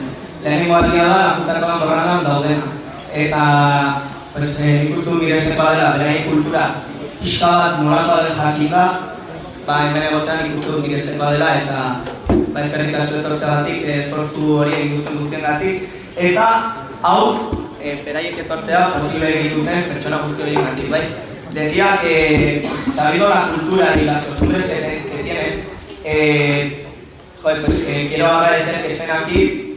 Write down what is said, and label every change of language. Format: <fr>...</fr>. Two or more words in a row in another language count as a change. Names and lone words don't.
<eu>Lehenengo aldia da, Lakuntzako danborradan daudena. Eta, ikusten mirezeko dela, beraien kultura pixka bat nolakoa den jakin da, hemen egotean ikusten mirezeko dela, eta eskerrik asko etortzeagatik, esfortzu hori egin duten guztiengatik. Eta, hau, beraiek etortzea posible egin duten pertsona guzti horiengatik, bai?</eu> <es>Decía que, sabido la cultura y las costumbres que tienen, quiero agradecer que estén aquí.</es>